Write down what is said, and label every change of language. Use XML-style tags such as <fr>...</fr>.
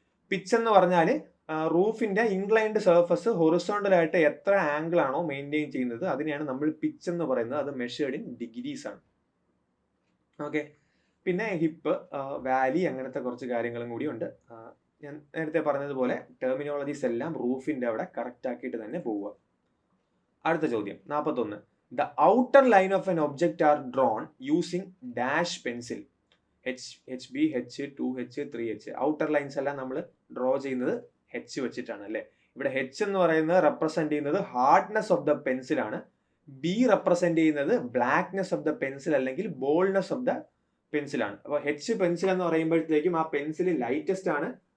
<ml>Pitch എന്ന് പറഞ്ഞാൽ റൂഫിന്റെ inclined surface horizontal ആയിട്ട് എത്ര ആംഗിൾ ആണോ മെയിൻറ്റെയിൻ ചെയ്യുന്നത് അതിനെയാണ് നമ്മൾ പിച്ച് എന്ന് പറയുന്നത്. അത് മെഷേർഡ് ഇൻ ഡിഗ്രീസ് ആണ്. ഓക്കെ, പിന്നെ ഹിപ്പ്, വാലി, അങ്ങനത്തെ കുറച്ച് കാര്യങ്ങളും കൂടി ഉണ്ട്. ഞാൻ നേരത്തെ പറഞ്ഞതുപോലെ ടെർമിനോളജീസ് എല്ലാം റൂഫിന്റെ അവിടെ കറക്റ്റ് ആക്കിയിട്ട് തന്നെ പോവുക. അടുത്ത ചോദ്യം 41.</ml> <en>The outer line of an object are drawn using dash pencil. HB, H, 2H, 3H.</en> <ml>Outer lines എല്ലാം നമ്മൾ ഡ്രോ ചെയ്യുന്നത് H വെച്ചിട്ടാണ് അല്ലേ? ഇവിടെ H എന്ന് പറയുന്നത് റെപ്രസെന്റ് ചെയ്യുന്നത് ഹാർഡ്നെസ് ഓഫ് ദ പെൻസിൽ ആണ്. B റെപ്രസെന്റ് ചെയ്യുന്നത് ബ്ലാക്ക്നെസ് ഓഫ് ദ പെൻസിൽ അല്ലെങ്കിൽ ബോൾഡ്നെസ് ഓഫ് ദ പെൻസിൽ ആണ്. അപ്പോൾ H പെൻസിൽ എന്ന് പറയുമ്പോഴത്തേക്കും ആ പെൻസിൽ ലൈറ്റസ്റ്റ് ആണ്.</ml>